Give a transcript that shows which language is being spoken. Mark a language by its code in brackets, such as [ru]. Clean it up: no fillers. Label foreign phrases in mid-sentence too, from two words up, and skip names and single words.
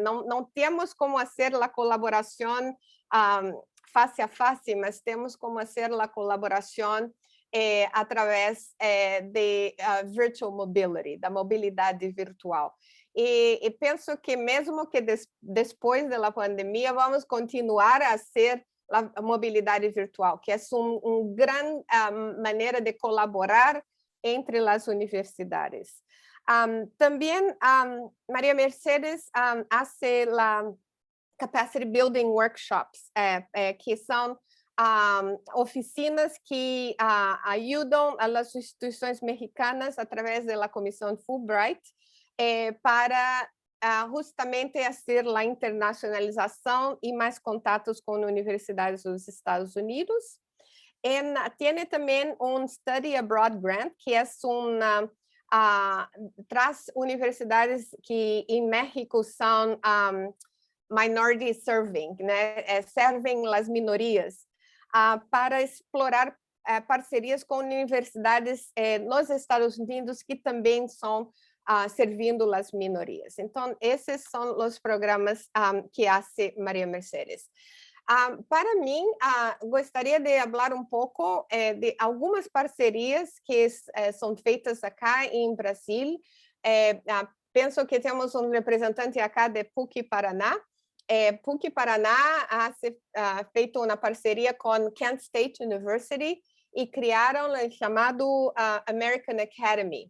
[pt] Não temos como fazer a colaboração face a face, mas temos como fazer a colaboração através de [en] virtual mobility, [pt] da mobilidade virtual. E penso que mesmo que depois da pandemia vamos continuar a ser a mobilidade virtual, que é uma grande maneira de colaborar entre as universidades. [es] También María Mercedes hace la Capacity Building Workshops, [pt] que são oficinas que ajudam as instituições mexicanas através da Comissão Fulbright para justamente fazer a internacionalização e mais contatos com universidades dos Estados Unidos. [es] Tiene também Study Abroad Grant, [pt] que é traz universidades que em México são [en] minority serving, [pt] né? Servem as minorias, para explorar parcerias com universidades nos Estados Unidos que também estão servindo as minorias. Então, esses são os programas que hace María Mercedes. Para mim, gostaria de falar pouco de algumas parcerias que são feitas acá em Brasil. Penso que temos representante acá de PUC Paraná. PUC Paraná ha feito uma parceria com Kent State University e criaram o chamado American Academy.